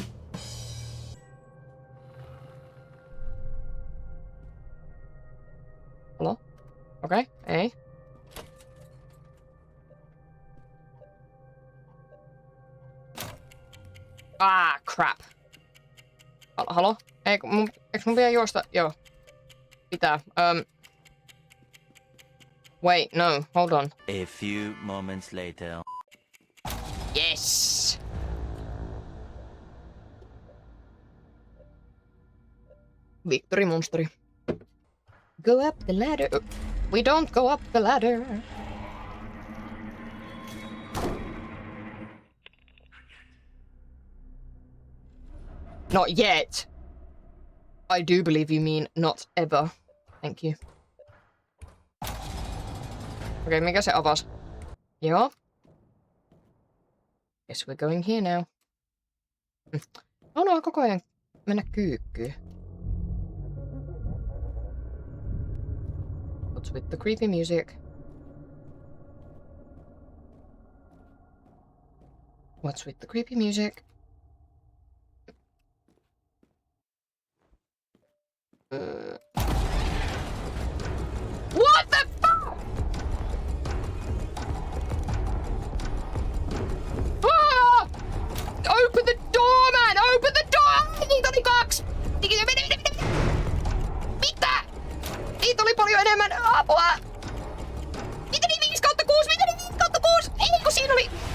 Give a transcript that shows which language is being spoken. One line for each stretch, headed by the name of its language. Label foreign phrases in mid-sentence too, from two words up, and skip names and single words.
Finnish: Halo? Okei, ei. Ah, crap. Halo? Ei, eikö mun vielä juosta? Joo. Pitää.
English: Wait, no, hold on. A few moments later. Yes! Victory monsteri. Go up the ladder. We don't go up the ladder. Not yet. I do believe you mean not ever. Thank you.
Finnish: Okei, mikä se avasi? Joo.
English: Guess we're going here now.
Finnish: Haluaa koko ajan mennä kyykkyyn.
English: What's with the creepy music? What's with the creepy music? What the fuck? Ah! Open the door, man! Open the door!
Finnish: Niitä oli 2! Mitä? Niitä oli paljon enemmän! Apua! Mitä niin 5/6? Mitä niin 5/6? Ei, kun siinä oli...